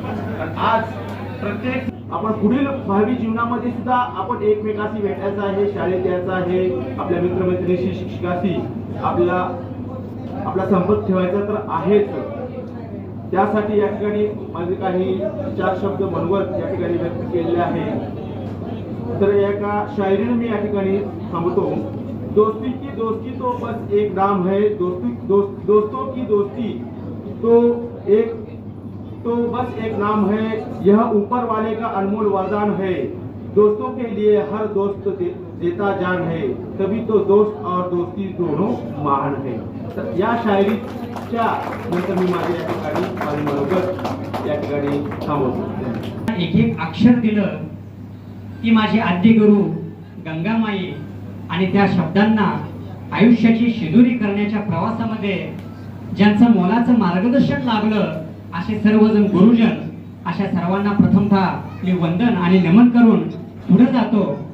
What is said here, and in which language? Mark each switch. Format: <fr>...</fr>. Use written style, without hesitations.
<mr>आणि आज प्रत्येक आपण पुढील भावी जीवनामध्ये सुद्धा आपण एकमेकाशी भेटायचं आहे, शाळेत यायचं आहे, आपल्या मित्रमैत्रिणीशी, शिक्षकाशी आपला संपर्क ठेवायचा तर आहेच. त्यासाठी या ठिकाणी माझे काही 4 शब्द मनवत या ठिकाणी व्यक्त केलेले आहे. तर एका शायरीने मी या ठिकाणी थांबतो.</mr> <hi>दोस्ती की दोस्ती तो बस एक नाम है, दोस्तों की दोस्ती तो बस एक नाम है, यह ऊपर वाले का अनमोल वरदान है. दोस्तों के लिए हर दोस्त देता जान है, तभी तो दोस्त और दोस्ती दोनों महान है.</hi> <mr>तर या शायरीच्या नंतर मी माझ्या या ठिकाणी माझे मनोगत या ठिकाणी थांबवतो. एक अक्षर दिलं की माझी आद्य गुरु गंगामाई, आणि त्या शब्दांना आयुष्याची शिदुरी करण्याच्या प्रवासामध्ये ज्यांचं मोलाचं मार्गदर्शन लाभलं असे सर्वजण गुरुजन, अशा सर्वांना प्रथमतः मी वंदन आणि नमन करून पुढे जातो.</mr>